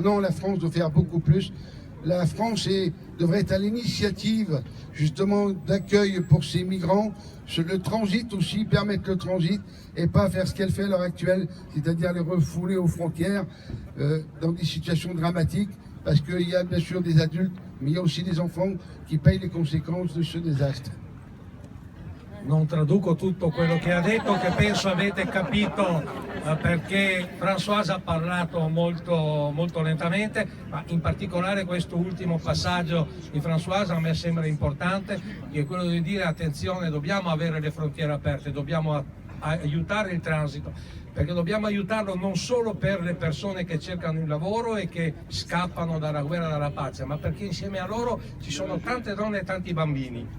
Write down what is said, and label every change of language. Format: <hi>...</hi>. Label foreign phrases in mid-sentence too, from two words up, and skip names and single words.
<fr>Non, la France doit faire beaucoup plus. La France devrait être à l'initiative justement d'accueil pour ces migrants, le transit aussi, permettre le transit et pas faire ce qu'elle fait à l'heure actuelle, c'est-à-dire les refouler aux frontières dans des situations dramatiques, parce qu'il y a bien sûr des adultes, mais il y a aussi des enfants qui payent les conséquences de ce désastre.</fr> <it>Non traduco tutto quello che ha detto, che penso avete capito perché Françoise ha parlato molto lentamente, ma in particolare questo ultimo passaggio di Françoise a me sembra importante, che è quello di dire attenzione, dobbiamo avere le frontiere aperte, dobbiamo aiutare il transito, perché dobbiamo aiutarlo non solo per le persone che cercano il lavoro e che scappano dalla guerra e dalla pace, ma perché insieme a loro ci sono tante donne e tanti bambini.</it>